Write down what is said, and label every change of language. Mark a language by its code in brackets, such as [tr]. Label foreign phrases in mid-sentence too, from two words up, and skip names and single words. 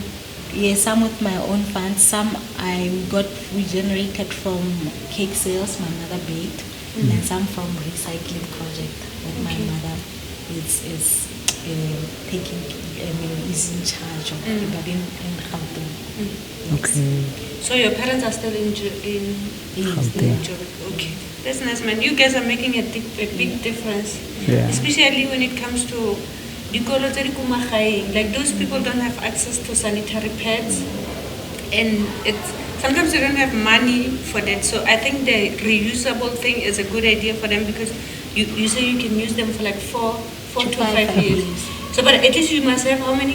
[en] Yes, some with my own funds, some we generated from cake sales my mother baked, and some from recycling project that my mother is taking, is in charge of, but in Gauteng. Okay. So your parents are still in Gauteng. Joburg. Okay, that's nice, man. You guys are making a big difference, Yeah. especially when it comes to [tn] dikolo tse di ko magaeng. [en] Like those people don't have access to sanitary pads, and sometimes they don't have money for that. So I think the reusable thing is a good idea for them, because you say you can use them for like four to five years. So, but at least you must have how many?